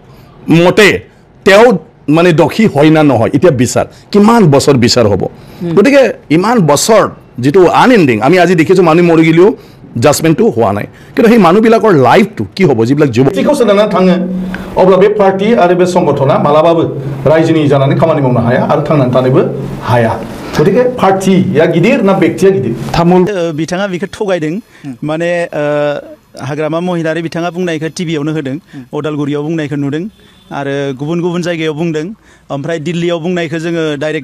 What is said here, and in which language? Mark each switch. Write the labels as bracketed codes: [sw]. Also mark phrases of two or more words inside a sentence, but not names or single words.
[as] মতে তেও মানে দখী হয় না নহয় এতিয়া বিচাৰ কিমান বছৰ বিচাৰ হ'ব গতিকে ইমান বছৰ যেটো আনএন্ডিং আমি আজি দেখিছো মানুহ মৰি গিলিও জাজমেন্টটো হোৱা নাই কিন্তু সেই মানুহবিলাকৰ লাইফটো কি হ'ব যিবিলাক [brx] যুৱতীखौ सोदांना थाङो अब्ला बे पार्टी आरो बे संगठना मालाबाबो रायजोनि जानानै खामानि मावनो हाया आरो थांनानै थानोबो हाया गतिके पार्टीया गिदिर ना व्यक्तिया गिदिर तामुल बिथाङा बिखौ थगायदों माने हाग्रामा महिलारि बिथाङा बुंनायखौ टिभियावनो होदों अदालगुरियाव बुंनायखौ नुदों आरो गुबुन जायगायाव बुंदों ओमफ्राय दिल्लीयाव बुंनायखौ जोङो डाइरेक्ट